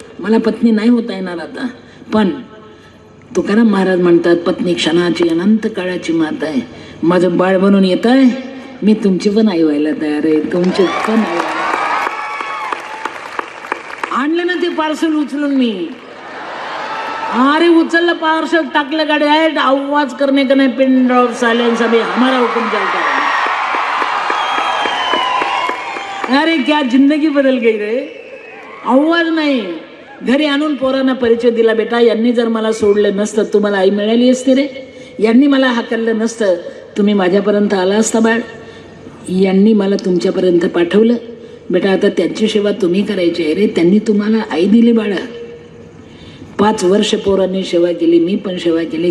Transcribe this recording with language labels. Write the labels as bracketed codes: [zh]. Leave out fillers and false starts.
[mr] मला पत्नी नाही होता येणार आता. पण तुकाराम महाराज म्हणतात, पत्नी क्षणाची अनंत काळाची माता आहे. माझं बाळ बनून येत आहे, मी तुमची पण आई व्हायला तयार आहे. तुमचे पण आई आणलं ना ते पार्सल उचलून मी. अरे उचललं पार्सल, टाकलं गाडी आहे. [hi] आवाज करने का नाही, [en] pin drop silence, [hi] अभी हमारा हुक्म चलता है. अरे क्या जिंदगी बदल गई रे. [mr] आवाज नाही. घरी आणून पोरांना परिचय दिला, बेटा यांनी जर मला सोडलं नसतं तुम्हाला आई मिळाली असते रे. यांनी मला हाकललं नसतं तुम्ही माझ्यापर्यंत आला असता बाळ. यांनी मला तुमच्यापर्यंत पाठवलं बेटा. आता त्यांची सेवा तुम्ही करायची आहे रे. त्यांनी तुम्हाला आई दिली बाळा. 5 वर्ष पोरांनी सेवा केली, मी पण सेवा केली.